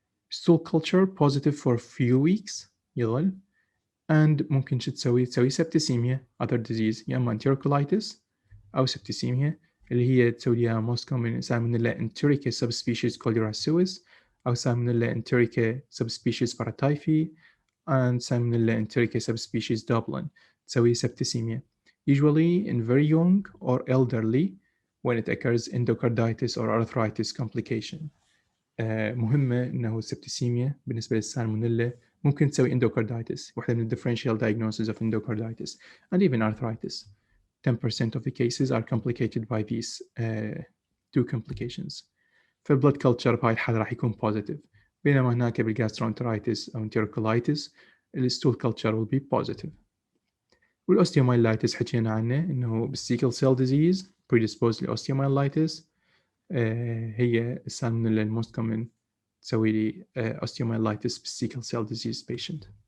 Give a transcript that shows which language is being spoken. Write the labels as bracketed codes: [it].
[en] stool culture positive for a few weeks [ar] يظل [en] and [ar] ممكن شو تسوي [en] septicemia other disease [ar] يا اما [en] enterocolitis أو septicemia [ar] اللي هي تسوي لها [en] most common Salmonella enterica subspecies cholerae أو Salmonella enterica subspecies paratyphi and Salmonella enterica subspecies Dublin تسوي septicemia usually in very young or elderly when it occurs endocarditis or arthritis complication. [ar] مهمة إنه السبتسيميا بالنسبة للسالمونيلا ممكن تسوي endocarditis واحدة من [en] differential diagnoses of endocarditis and even arthritis. 10% of the cases are complicated by these two complications. [ar] فالبلد كلتشر بهاي الحالة راح يكون positive بينما هناك بالجاسترونترايتس أو enterocolitis الستول كلتشر [en] will be positive. [ar] والأوستيومايلايتس حكينا عنه إنه بالسيكل سيل disease predisposed لأوستيومايلايتس هي السالمونيلا الموست كومن تسوي لي osteomyelitis بالسيكل سيل ديزيز patient.